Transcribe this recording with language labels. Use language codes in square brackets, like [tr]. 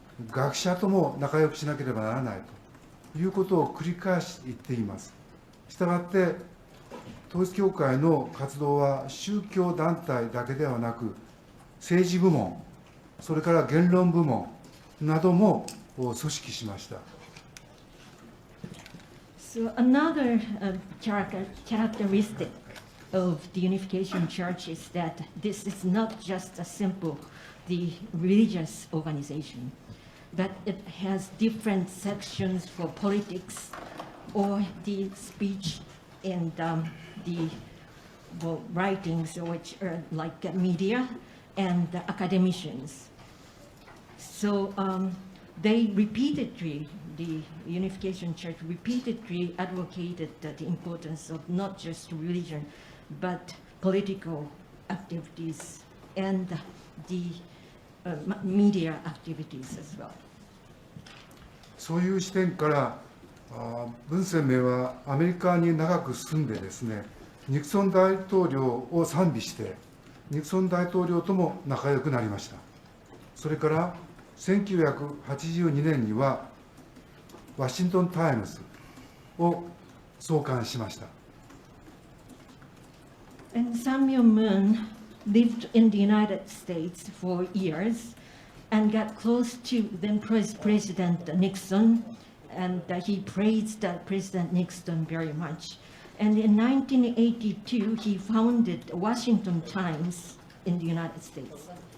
[ja] 学者とも仲良くしなければならないということを繰り返し言っています。したがって統一教会の活動は宗教団体だけではなく政治部門、それから言論部門なども組織しました。 [en] So another characteristic of the Unification Church is that this is not just a simple religious organization, but it has different sections for politics or the speech and the writings, which are like media and academicians. So they repeatedly, the Unification Church repeatedly advocated the importance of not just religion, but political activities and the media activities as well. [ja] そういう視点から文鮮明はアメリカに長く住んでですね、ニクソン大統領を賛美してニクソン大統領とも仲良くなりました。それから1982年にはワシントン・タイムズを創刊しました。 [en] And Samuel Moon lived in the United States for years and got close to then President Nixon, and he praised President Nixon very much. And in 1982, he founded Washington Times in the United States.